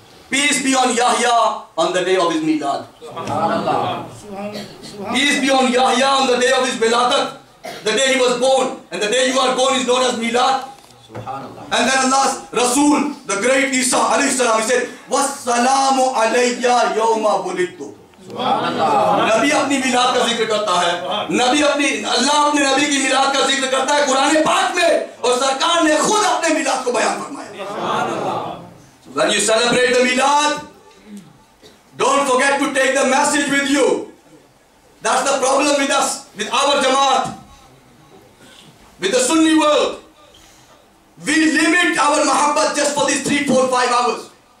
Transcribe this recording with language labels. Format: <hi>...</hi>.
<en>Peace be on Yahya on the day of his milad. Peace be on Yahya on the day of his wiladat, the day he was born. And the day you are born is known as milad. And then Allah's Rasul, the great Isa alayhi salam, he said,</en> <ar>وَالسَّلَامُ عَلَيَّ يَوْمَ وُلِدْتُ.</ar> <ur>نبی اپنی میلاد کا ذکر کرتا ہے, اللہ اپنے نبی کی میلاد کا ذکر کرتا ہے قرآن پاک میں, اور سرکار نے خود اپنے میلاد کو بیان فرمایا.</ur> <en>When you celebrate the milad, don't forget to take the message with you. That's the problem with us, with our Jamaat, with the Sunni world. We limit our mahabbat just for these 3, 4, 5 hours.</en>